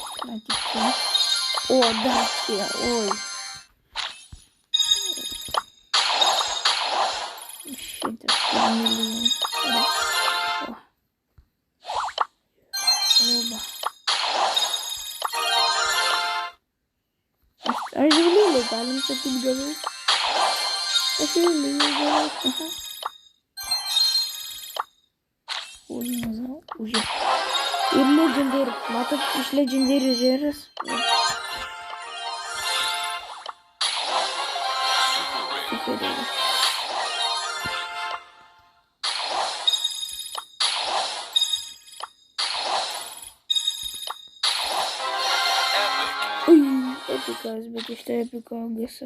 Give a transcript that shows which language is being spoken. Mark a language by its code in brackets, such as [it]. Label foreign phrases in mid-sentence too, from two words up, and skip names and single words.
[lt] O, dar čia, oi. Šitas milijon. Oba. Aš jau lėlį galim sakyt gavau. Aš jau lėlį gavau. [ru] Aha. Ой, назад. Уже. И legendary. [lt] Matot, iš [en] legendary rares. [lt] Super. Epikas, bet iš tai epiko visą.